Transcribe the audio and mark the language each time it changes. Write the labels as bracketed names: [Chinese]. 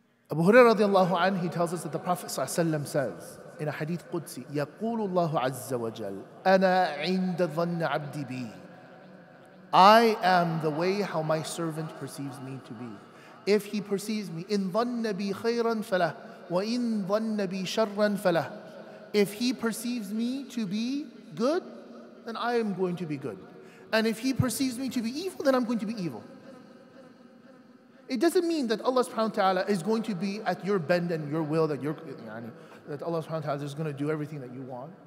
[English] Abu Hurairah radiallahu anhu, he tells us that the Prophet ﷺ says in a hadith Qudsi, [Arabic] يَقُولُ اللَّهُ عَزَّ وَجَلَّ أَنَا عِنْدَ ظَنِّ عَبْدِي بِي. [English] I am the way how my servant perceives me to be. If he perceives me, [Arabic] إِن ظَنَّ بِي خَيْرًا فَلَهُ وَإِن ظَنَّ بِي شَرًّا فَلَهُ. [English] If he perceives me to be good, then I am going to be good. And if he perceives me to be evil, then I'm going to be evil. It doesn't mean that Allah subhanahu wa ta'ala is going to be at your bend and your will, that Allah subhanahu wa ta'ala is going to do everything that you want.